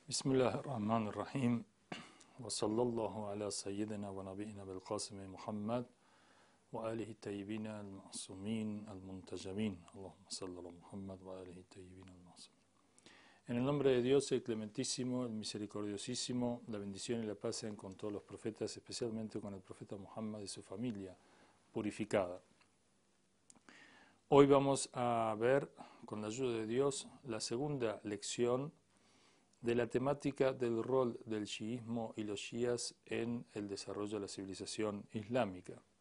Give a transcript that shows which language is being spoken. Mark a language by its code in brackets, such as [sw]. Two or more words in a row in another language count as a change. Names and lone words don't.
[ar] بسم الله الرحمن الرحيم. وصلى الله على سيدنا ونبينا بالقاسم محمد وآله طيبين المعصومين المنتجمين. اللهم صل على محمد وآله طيبين المعصومين. [es] En el nombre de Dios, el clementísimo, el misericordiosísimo, la bendición y la paz sean con todos los profetas, especialmente con el profeta Muhammad y su familia purificada. Hoy vamos a ver, con la ayuda de Dios, la segunda lección de la temática del rol del chiismo y los shías en el desarrollo de la civilización islámica.